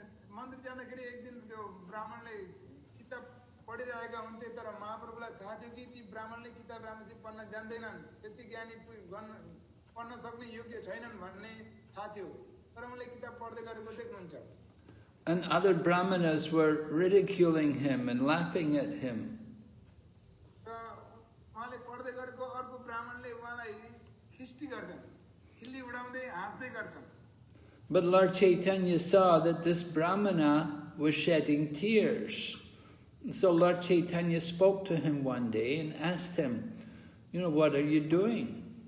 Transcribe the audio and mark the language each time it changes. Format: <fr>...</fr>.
<ne>मन्दिर जाँदाखेरि एक दिन त्यो ब्राह्मणले किताब पढिरहेका हुन्थे तर महाप्रभुलाई थाहा थियो कि ती ब्राह्मणले किताब राम्ररी पढ्न जान्दैनन् त्यति ज्ञानी पढ्न सक्ने योग्य छैनन् भन्ने थाहा थियो तर उनले किताब पढ्दै गरेको देख्नुहुन्छ.</ne> <en>And other brahmanas were ridiculing him and laughing at him.</en> <ne>र उहाँले पढ्दै गरेको अर्को ब्राह्मणले उहाँलाई खिस्ती गर्छन् खिल्ली उडाउँदै हाँस्दै गर्छन्.</ne> <en>But Lord Chaitanya saw that this Brahmana was shedding tears. So Lord Chaitanya spoke to him one day and asked him, what are you doing?</en>